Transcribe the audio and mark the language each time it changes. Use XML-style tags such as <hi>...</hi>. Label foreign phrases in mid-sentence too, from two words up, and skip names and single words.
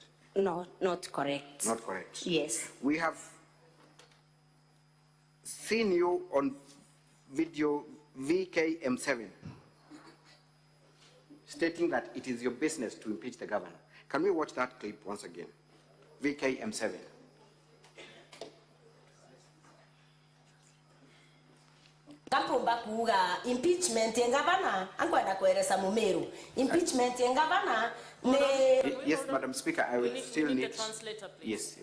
<en>No, not correct. Not correct. Yes. We have seen you on video VKM7 stating that it is your business to impeach the governor. Can we watch that clip once again? VKM7.</en> <mer>Kampumba kuga impeachment ya gavana ankwenda kueleza Mumeru. Impeachment ya gavana ne...</mer> <en>Yes, Madam Speaker, I will still need... the translator, please. Yes.</en>